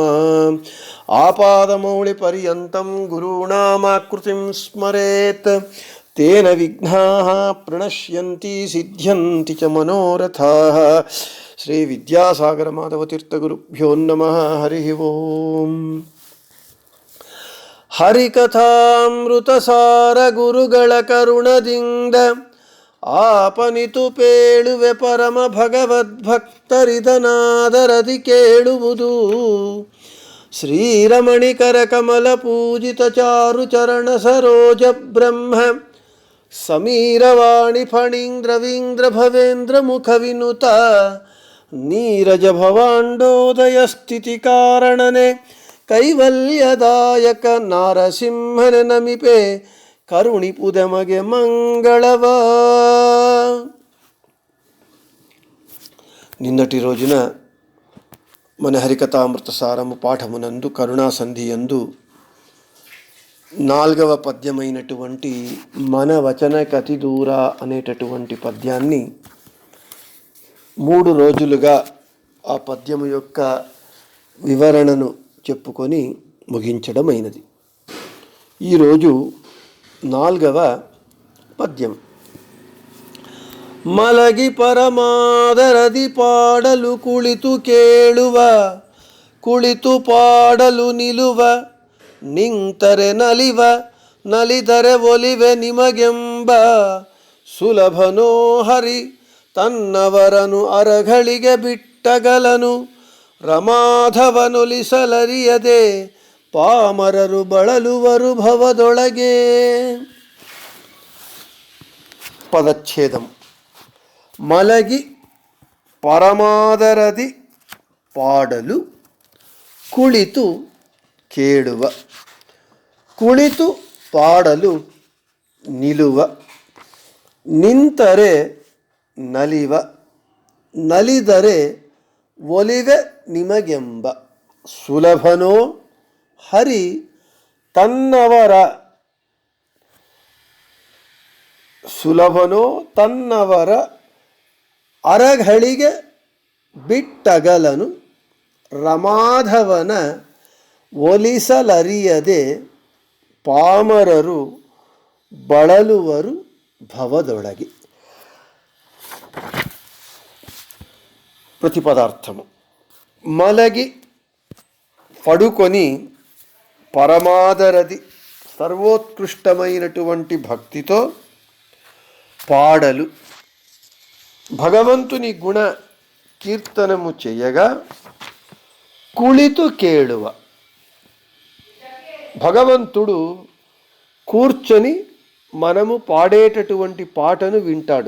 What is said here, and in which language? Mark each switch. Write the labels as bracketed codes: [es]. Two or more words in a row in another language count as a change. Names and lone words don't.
[sa] ఆపాదమౌళిపర్యంతం గురూణామాకృతిం స్మరేత్ తేన విఘ్నాః ప్రణశ్యంతి సిద్ధ్యంతి చ మనోరథాః. శ్రీ విద్యాసాగర మాధవతీర్థగురుభ్యో నమః. హరి ఓం. [kn] ಹರಿಕಥಾಮೃತಸಾರ ಗುರುಗಳ ಕರುಣದಿಂದ ಆಪನಿತು ಪೇಳುವೆ ಪರಮ ಭಗವದ್ಭಕ್ತರಿದನಾದರದಿ ಕೇಳುವುದು. ಶ್ರೀರಮಣಿಕರ ಕಮಲ ಪೂಜಿತ ಚಾರು ಚರಣ ಸರೋಜ ಬ್ರಹ್ಮ ಸಮೀರವಾಣಿ ಫಣೀಂದ್ರವೀಂದ್ರ ಭವೇಂದ್ರ ಮುಖ ವಿನುತ ನೀರಜ ಭವಾಂಡೋದಯ ಸ್ಥಿತಿ ಕಾರಣನೆ ಕೈವಲ್ಯದಾಯಕ ನಾರಸಿಂಹನ ನಮಿಪೆ ಕರುಣಿಪುದಮಗೆ ಮಂಗಳವ. [te] నిన్నటి రోజున మన హరికథామృత సారము పాఠమునందు కరుణాసంధియందు 4వ పద్యమైనటువంటి మన వచన కతి దూర అనేటటువంటి పద్యాన్ని 3 రోజులుగా ఆ పద్యము యొక్క వివరణను చెప్పుకొని ముగించడమైనది. ఈరోజు 4వ పద్యం. [kn] ಮಲಗಿ ಪರಮಾದರದಿ ಪಾಡಲು ಕುಳಿತು ಕೇಳುವ ಕುಳಿತು ಪಾಡಲು నిలువ ನಿಂತರೆ ನಲಿವ ನಲಿದರೆ ಒಲಿವೆ ನಿಮಗೆಂಬ ಸುಲಭನೋ ಹರಿ ತನ್ನವರನು ಅರಗಳಿಗೆ ಬಿಟ್ಟಗಲನು ರಮಾಧವನೊಲಿಸಲರಿಯದೆ ಪಾಮರರು ಬಳಲುವರು ಭವದೊಳಗೆ. [te] పదచ్ఛేదం. [kn] ಮಲಗಿ ಪರಮಾದರದಿ ಪಾಡಲು ಕುಳಿತು ಕೇಳುವ. ಕುಳಿತು ಪಾಡಲು ನಿಲುವ. ನಿಂತರೆ ನಲಿವ ನಲಿದರೆ ಒಲಿವೆ ನಿಮಗೆಂಬ ಸುಲಭನೋ ಹರಿ ತನ್ನವರ ಸುಲಭನೋ ತನ್ನವರ ಅರಗಳಿಗೆ ಬಿಟ್ಟಗಲನು ರಮಾಧವನ ಒಲಿಸಲರಿಯದೆ ಪಾಮರರು ಬಳಲುವರು ಭವದೊಳಗೆ. [te] ప్రతిపదార్థము. మలగి పడుకొని పరమాదరది సర్వోత్కృష్టమైనటువంటి భక్తితో పాడలు భగవంతుని గుణ కీర్తనము చేయగా [kn] ಕುಳಿತು ಕೇಳುವ [te] భగవంతుడు కూర్చొని మనము పాడేటటువంటి పాటను వింటాడు.